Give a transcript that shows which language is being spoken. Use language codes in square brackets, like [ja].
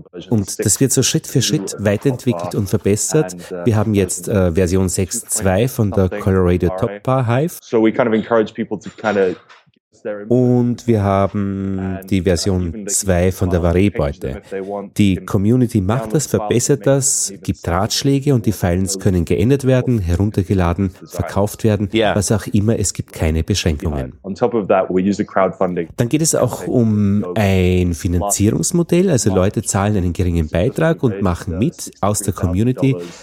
[de] Und das wird so Schritt für Schritt weiterentwickelt und verbessert. Wir haben jetzt Version 6.2 von der Colorado Top Bar Hive. [en] So we kind of encourage people to kind of. [de] Und wir haben die Version 2 von der Varé-Beute. Die Community macht das, verbessert das, gibt Ratschläge und die Files können geändert werden, heruntergeladen, verkauft werden, was auch immer, es gibt keine Beschränkungen. Dann geht es auch um ein Finanzierungsmodell, also Leute zahlen einen geringen Beitrag und machen mit aus der Community.